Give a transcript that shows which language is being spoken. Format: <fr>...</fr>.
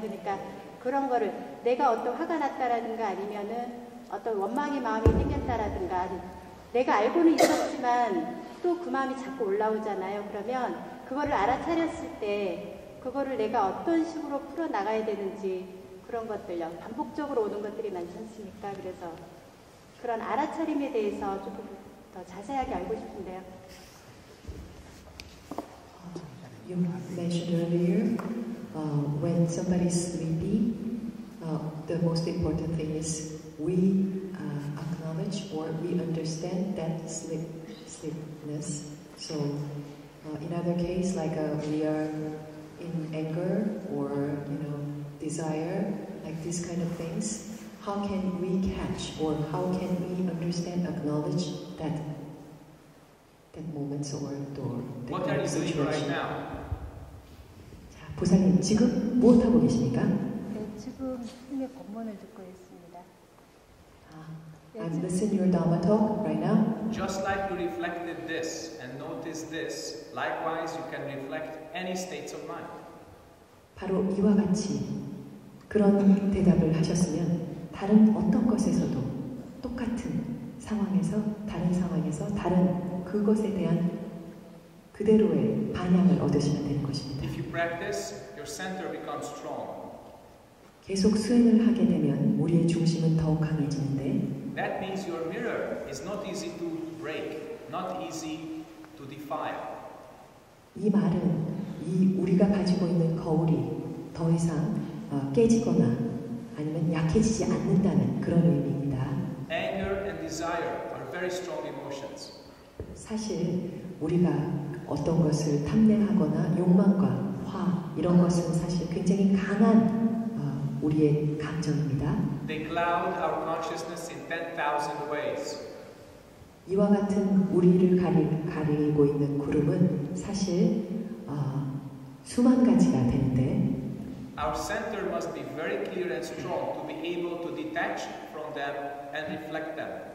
<ko>그러니까 그런 거를 내가 어떤 화가 났다라든가 아니면은 어떤 원망의 마음이 생겼다라든가 내가 알고는 있었지만 또 그 마음이 자꾸 올라오잖아요. 그러면 그거를 알아차렸을 때 그거를 내가 어떤 식으로 풀어나가야 되는지 그런 것들요. 반복적으로 오는 것들이 많지 않습니까? 그래서 그런 알아차림에 대해서 조금 더 자세하게 알고 싶은데요.</ko> <en>You mentioned earlier, when somebody's sleepy, the most important thing is we acknowledge or we understand that sleepiness. So, in other case, like we are in anger or desire, like these kind of things, how can we catch or how can we understand, acknowledge that moments or What are you doing right now?</en> <ko>자, 보살님 지금 무엇 하고 계십니까? 네, 지금 스님의 법문을 듣고 있습니다.</ko> <en>I'm listening to your Dharma talk right now. Just like you reflected this and noticed this, likewise you can reflect any states of mind.</en> <ko>바로 이와 같이 그런 대답을 하셨으면 다른 어떤 것에서도 똑같은 상황에서 다른 그것에 대한 그대로의 반향을 얻으시면 되는 것입니다.</ko> <en>If you practice, your center becomes strong.</en> <ko>계속 수행을 하게 되면 우리의 중심은 더욱 강해지는데</ko> <en>That means your mirror is not easy to break, not easy to defile.</en> <ko>이 말은 우리가 가지고 있는 거울이 더 이상 깨지거나 아니면 약해지지 않는다는 그런 의미입니다.</ko> <en>Anger and desire are very strong emotions.</en> <ko>사실 우리가 어떤 것을 탐내하거나 욕망과 화 이런 것은 사실 굉장히 강한 우리의 감정입니다.</ko> <en>They cloud our consciousness in 10,000 ways.</en> <ko>이와 같은 우리를 가리고 있는 구름은 사실 수만 가지가 되는데</ko> <en>Our center must be very clear and strong to be able to detach from them and reflect them.</en>